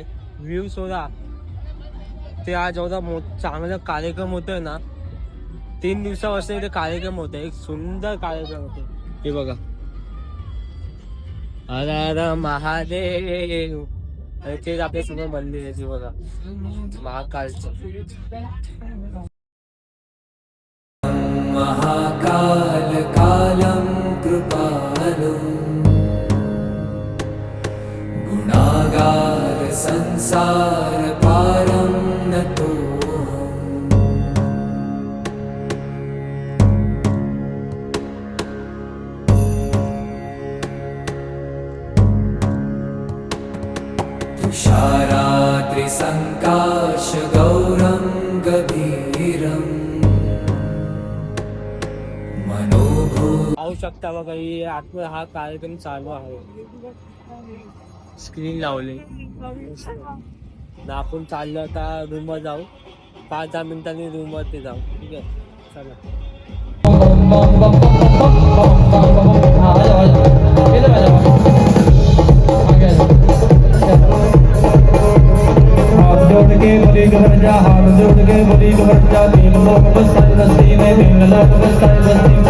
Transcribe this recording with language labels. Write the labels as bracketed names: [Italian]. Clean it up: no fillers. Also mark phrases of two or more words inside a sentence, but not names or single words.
[Marathi] व्ह्यू सोडा ते आज एवढा चांगला कार्यक्रम होतोय ना. 3 दिवसापासून इथे कार्यक्रम होता. एक सुंदर कार्यक्रम होतो. हे बघा हर हर महादेव. तेच आपल्या समोर मंदिर आहे. ते बघा महाकालचं. [Sanskrit] महाकाल कालं कृपालुं गुणागार संसार पारं नतोऽहम्. तुषाराद्रिसङ्काश गौरं गभीरम् [Marathi] पाहू शकता बघा ही आतमध्ये हा कार्यक्रम चालू आहे. स्क्रीन लावली. आपण चाललो आता रूम वर जाऊ. 5-10 मिनिटांनी रूम वरती जाऊ. ठीक आहे चला. [Hindi] जोड़ के बोली घर जा, हाथ जोड़ के बोली घर जा. 3 लोग बसाए बस्ती में, 3 लोग बसाए बस्ती में.